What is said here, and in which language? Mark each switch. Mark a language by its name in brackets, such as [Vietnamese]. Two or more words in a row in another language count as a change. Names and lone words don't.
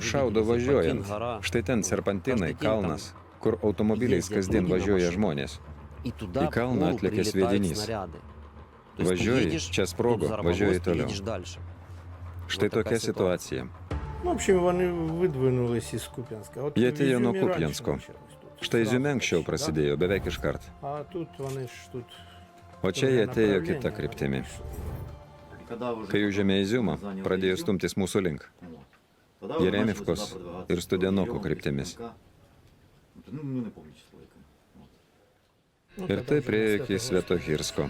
[Lithuanian] Apšaudo [Russian] видите, [Lithuanian] važiuojant. [Russian] Серпантин, гора, [Lithuanian] Štai ten serpantinai, Kažkaip ten kalnas, kur automobiliais kasdien važiuoja žmonės. [Russian] и туда [Lithuanian] į kalną [Russian] в голову [Lithuanian] atlėkė [Russian] прилетают [Lithuanian] sviedinys. [Russian] снаряды. То есть ты [Lithuanian] Važiuoji, [Russian] едешь, [Lithuanian] čia [Russian] тут [Lithuanian] sprogo, [Russian] взорвалось, [Lithuanian] važiuoji [Russian] ты [Lithuanian] toliau. [Russian] едешь дальше. [Lithuanian] Štai [Russian] Вот такая [Lithuanian] tokia situacija. [Russian] Ну, в общем, [Ukrainian] вони видвинулись із Куп'янська. От [Lithuanian] Jie [Ukrainian] в [Lithuanian] atėjo nuo [Ukrainian] Ізюмі раніше [Lithuanian] Kupiansko. [Ukrainian] почалось тут. [Lithuanian] Štai [Ukrainian] Зразу [Lithuanian] Ziume anksčiau [Ukrainian] почали, [Lithuanian] prasidėjo, beveik iškart. [Ukrainian] да? А тут вони ж тут. [Lithuanian] O čia jie atėjo kita kryptimi. Kai užėmė Iziumą, pradėjo stumtis mūsų link. Jeremivkos ir Studenoko kryptimis. Ir taip priėjo iki Svetohirsko.